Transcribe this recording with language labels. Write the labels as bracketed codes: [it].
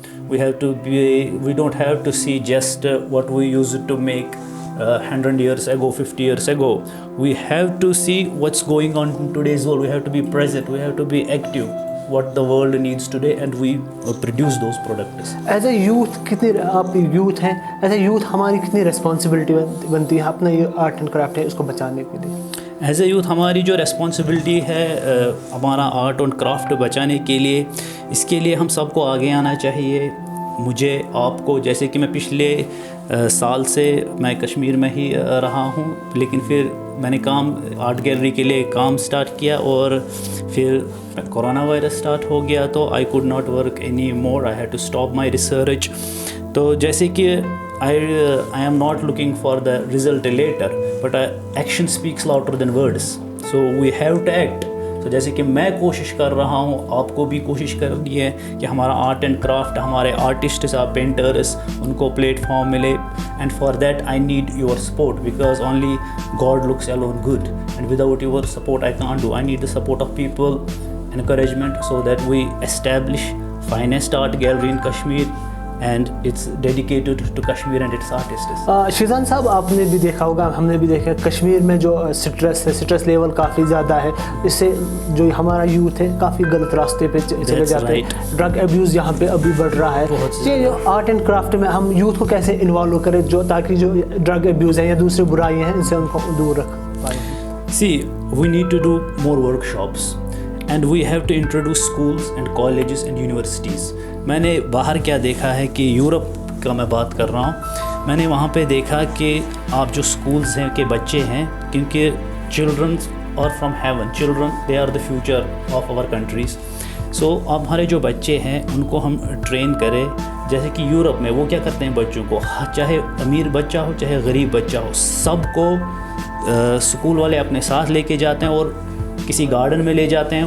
[en] We don't have to see just what we used to make 100 years ago, 50 years ago. We have to see what's going on in today's world. We have to be present, we have to be active, what the world needs today, and we produce those products. [ur] As a youth کتنی, آپ youth ہیں, as a youth ہماری کتنی responsibility بنتی ہے اپنا یہ art and craft ہے اس کو بچانے کے لیے؟ ایز اے یوتھ ہماری جو ریسپانسبلٹی ہے ہمارا آرٹ اینڈ کرافٹ بچانے کے لیے, اس کے لیے ہم سب کو آگے آنا چاہیے. مجھے, آپ کو, جیسے کہ میں پچھلے سال سے میں کشمیر میں ہی رہا ہوں, لیکن پھر میں نے کام آرٹ گیلری کے لیے کام سٹارٹ کیا, اور پھر کورونا وائرس سٹارٹ ہو گیا, تو [en] I could not work anymore, I had to stop my research. [ur] تو جیسے کہ [en] I am not looking for the result later, but action speaks louder than words, so we have to act. [ur] تو جیسے کہ میں کوشش کر رہا ہوں, آپ کو بھی کوشش کرنی ہے کہ ہمارا آرٹ اینڈ کرافٹ, ہمارے آرٹسٹس, پینٹرس, ان کو پلیٹ فارم ملے. [en] And for that I need your support, because only God looks alone good, and without your support I can't do. I need the support of people, encouragement, so that we establish finest art gallery in Kashmir, and it's dedicated to Kashmir and its artists. [ur] Shizan صاحب, آپ نے بھی دیکھا ہوگا, ہم نے بھی دیکھا, کشمیر میں جو سٹریس ہے, سٹریس لیول کافی زیادہ ہے. اس سے جو ہمارا یوتھ ہے کافی غلط راستے پہ چلے جاتے ہیں. ڈرگ ایبیوز یہاں پہ ابھی بڑھ رہا ہے. یہ جو آرٹ اینڈ کرافٹ میں ہم یوتھ کو کیسے انوالو کریں, جو تاکہ جو ڈرگ ایبیوز ہیں یا دوسری برائیاں ہیں ان سے ان کو دور رکھ پائیں؟ [en] See, we need to do more workshops, and we have to introduce schools and colleges and universities. [ur] میں نے باہر کیا دیکھا ہے کہ یورپ کا میں بات کر رہا ہوں, میں نے وہاں پہ دیکھا کہ آپ جو اسکولز ہیں کے بچے ہیں, کیونکہ چلڈرنس اور from heaven, [en] Children they are the future of our countries. [ur] سو اب ہمارے جو بچے ہیں ان کو ہم ٹرین کریں. جیسے کہ یورپ میں وہ کیا کرتے ہیں, بچوں کو, چاہے امیر بچہ ہو چاہے غریب بچہ ہو, سب کو اسکول والے اپنے ساتھ لے کے جاتے ہیں اور کسی گارڈن میں لے جاتے ہیں.